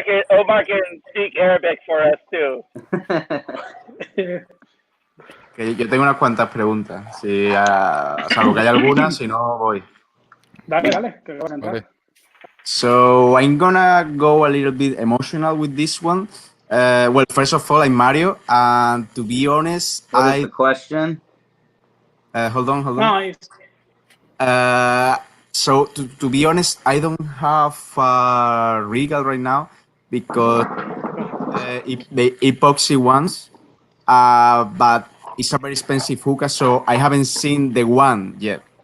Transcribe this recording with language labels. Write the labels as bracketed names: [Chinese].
[English] Omar can speak Arabic for us too. [Spanish] Que yo tengo unas cuantas preguntas. Si, salvo que haya algunas, si no, voy. Dale, que vas a entrar. [English] So I'm gonna go a little bit emotional with this one. Well, first of all, I'm Mario, and to be honest, What is the question? Hold on. No, so to be honest, I don't have Regal right now because the epoxy ones, but it's a very expensive hookah, so I haven't seen the one yet.